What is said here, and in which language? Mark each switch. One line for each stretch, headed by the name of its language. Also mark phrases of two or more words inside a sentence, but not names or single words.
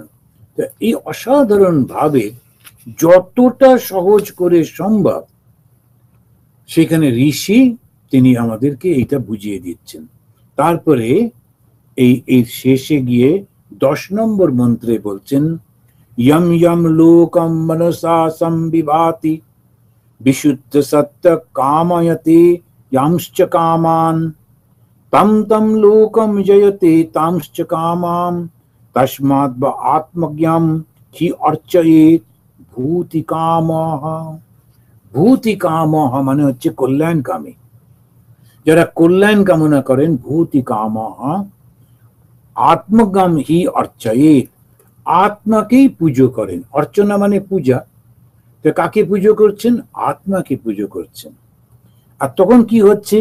Bangla: তো এই অসাধারণ ভাবে যতটা সহজ করে সম্ভব সেখানে ঋষি তিনি আমাদেরকে এইটা বুঝিয়ে দিচ্ছেন। তারপরে এই শেষে গিয়ে 10 নম্বর মন্ত্রে বলছেন
Sanskrit: यम यम लोकम मनसा संविभाति विशुद्ध सत्य कामयते यांश्च कामान तम तम लोकम जयते तांश्च कामाम तस्माद् व आत्मज्ञाम हि अर्चयेत् भूति कामः। भूति कामः
Bangla: মানে হচ্ছে কল্যাণকামী, যারা কল্যাণ কামনা করেন,
Sanskrit: ভূতি কামः। আত্মজ্ঞাম হি অর্চয়েৎ,
Bangla: আত্মাকেই পুজো করেন। অর্চনা মানে পূজা। তো কাকে পুজো করছেন? আত্মাকে পুজো করছেন। আর তখন কি হচ্ছে?